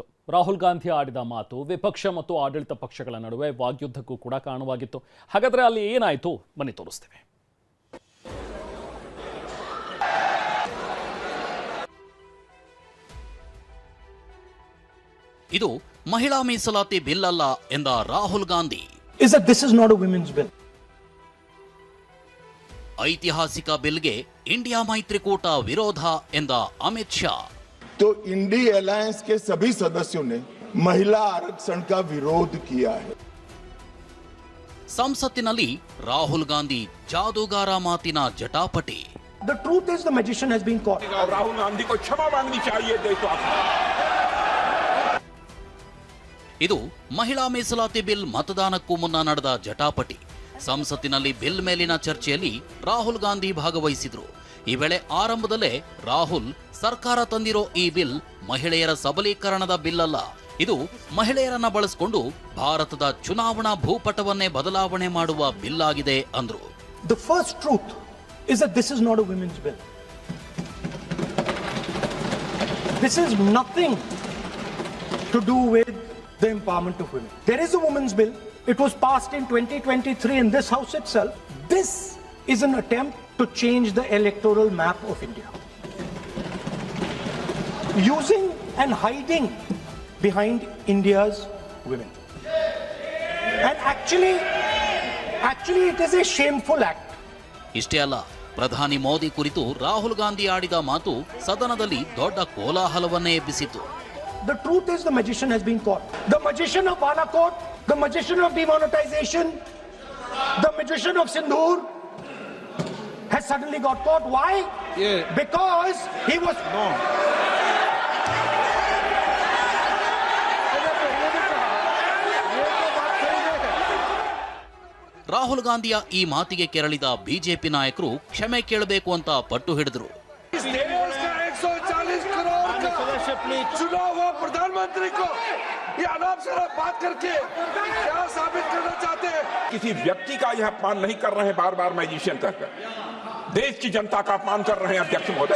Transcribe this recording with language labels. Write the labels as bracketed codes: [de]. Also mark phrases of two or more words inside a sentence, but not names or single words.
[kn] ರಾಹುಲ್ ಗಾಂಧಿ ಆಡಿದ ಮಾತು ವಿಪಕ್ಷ ಮತ್ತು ಆಡಳಿತ ಪಕ್ಷಗಳ ನಡುವೆ ವಾಗ್ಯುದ್ಧಕ್ಕೂ ಕೂಡ ಕಾರಣವಾಗಿತ್ತು. ಹಾಗಾದ್ರೆ ಅಲ್ಲಿ ಏನಾಯಿತು ಬನ್ನಿ ತೋರಿಸ್ತೇವೆ. ಇದು ಮಹಿಳಾ ಮೀಸಲಾತಿ ಬಿಲ್ ಅಲ್ಲ ಎಂದ ರಾಹುಲ್ ಗಾಂಧಿ. [en] This is not a women's bill. [kn] ಐತಿಹಾಸಿಕ ಬಿಲ್ಗೆ ಇಂಡಿಯಾ ಮೈತ್ರಿಕೂಟ ವಿರೋಧ ಎಂದ ಅಮಿತ್ ಶಾ. [hi] तो इंडी अलायंस के सभी सदस्यों ने महिला आरक्षण का विरोध किया है. [kn] ಸಂಸತ್ತಿನಲ್ಲಿ ರಾಹುಲ್ ಗಾಂಧಿ ಜಾದೂಗಾರ ಮಾತಿನ ಜಟಾಪಟಿ. [en] The truth is the magician has been caught. [hi] राहुल गांधी को क्षमा मांगनी चाहिए देशवासियों. [kn] ಇದು ಮಹಿಳಾ ಮೀಸಲಾತಿ ಬಿಲ್ ಮತದಾನಕ್ಕೂ ಮುನ್ನ ನಡೆದ ಜಟಾಪಟಿ. ಸಂಸತ್ತಿನಲ್ಲಿ ಬಿಲ್ ಮೇಲಿನ ಚರ್ಚೆಯಲ್ಲಿ ರಾಹುಲ್ ಗಾಂಧಿ ಭಾಗವಹಿಸಿದ್ರು. ಈ ವೇಳೆ ಆರಂಭದಲ್ಲೇ ರಾಹುಲ್ ಸರ್ಕಾರ ತಂದಿರೋ ಈ ಬಿಲ್ ಮಹಿಳೆಯರ ಸಬಲೀಕರಣದ ಬಿಲ್ ಅಲ್ಲ, ಇದು ಮಹಿಳೆಯರನ್ನ ಬಳಸಿಕೊಂಡು ಭಾರತದ ಚುನಾವಣಾ ಭೂಪಟವನ್ನೇ ಬದಲಾವಣೆ ಮಾಡುವ ಬಿಲ್ ಆಗಿದೆ ಅಂದ್ರು. [en] The first truth is that this is not a women's bill. This is nothing to do with the empowerment of women. There is a women's bill. It was passed in 2023 in this house itself. This is an attempt to change the electoral map of India, using and hiding behind India's women. And actually it is a shameful act. [kn] ಇಷ್ಟೇ ಅಲ್ಲ, ಪ್ರಧಾನಿ ಮೋದಿ ಕುರಿತು ರಾಹುಲ್ ಗಾಂಧಿ ಆಡಿದ ಮಾತು ಸದನದಲ್ಲಿ ದೊಡ್ಡ ಕೋಲಾಹಲವನ್ನೇ ಎಬ್ಬಿಸಿತು. [en] The truth is the magician has been caught. The magician of Balakot, the magician of demonetization, the magician of Sindhur has suddenly got caught. Why? Yeah. Because he was... No. [kn] ರಾಹುಲ್ ಗಾಂಧಿಯ ಈ ಮಾತಿಗೆ ಕೆರಳಿದ ಬಿಜೆಪಿ ನಾಯಕರು ಕ್ಷಮೆ ಕೇಳಬೇಕು ಅಂತ ಪಟ್ಟು ಹಿಡಿದ್ರು. [hi] चुनाव हो प्रधानमंत्री को ये अनाप शनाप बात करके क्या साबित करना चाहते हैं? किसी व्यक्ति का यह अपमान नहीं कर रहे हैं, बार बार मैजिशियन कहकर देश की जनता का अपमान कर रहे हैं अध्यक्ष महोदय.